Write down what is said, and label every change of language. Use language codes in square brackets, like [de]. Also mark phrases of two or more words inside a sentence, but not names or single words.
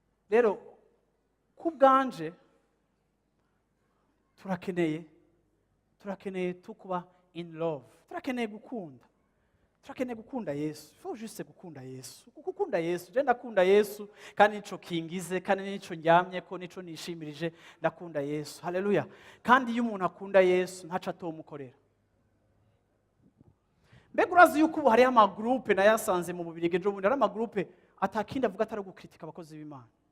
[rn] Rero, ku bwanje, turakeneye, turakeneye tu kuba [en] in love. [rn] Turakeneye gukunda. Turakeneye gukunda Yesu. [fr] Faut juste [rn] gukunda Yesu. Kuko ukunda Yesu, je ndakunda Yesu, kandi nico kingize, kandi nico ndyamyeko, nico nishimirije, ndakunda Yesu. Haleluya. Kandi iyo umuntu akunda Yesu, ntaco atomukorera. Mbega urazi yuko ubu hariho amagroupe nayasanze mu Bubiligi ejo bundi, hari amagroupe atakindi avuga atari ugukritika abakozi b'Imana.